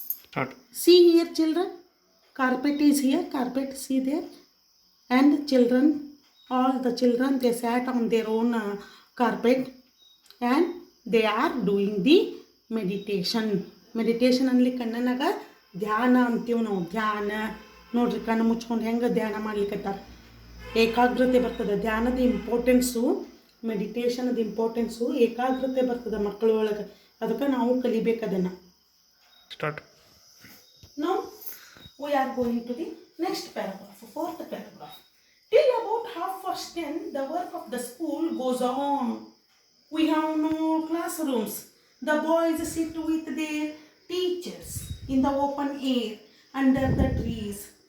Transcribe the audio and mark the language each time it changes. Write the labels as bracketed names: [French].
[English] Start. See here, children, carpet is here, carpet, see there, and children, all the children, they sat on their own carpet and they are doing the meditation. [Kannada] Meditation ಅಲ್ಲಿ ಕಣ್ಣನಾಗ ಧ್ಯಾನ ಅಂತೀವಿ ನಾವು. ಧ್ಯಾನ ನೋಡ್ರಿ, ಕಣ್ಣು ಮುಚ್ಕೊಂಡು ಹೆಂಗೆ ಧ್ಯಾನ ಮಾಡ್ಲಿಕ್ಕತ್ತಾರ. ಏಕಾಗ್ರತೆ ಬರ್ತದೆ. ಧ್ಯಾನದ ಇಂಪಾರ್ಟೆನ್ಸು, ಮೆಡಿಟೇಷನ್ದ ಇಂಪಾರ್ಟೆನ್ಸು, ಏಕಾಗ್ರತೆ ಬರ್ತದೆ ಮಕ್ಕಳ ಒಳಗೆ. ಅದಕ್ಕೆ ನಾವು ಕಲಿಬೇಕು ಅದನ್ನು. [English] Start. Now we are going to the next paragraph, fourth paragraph. Till about 10:30, the work of the school goes on. We have no classrooms. The boys sit with their teachers in the open air under the trees.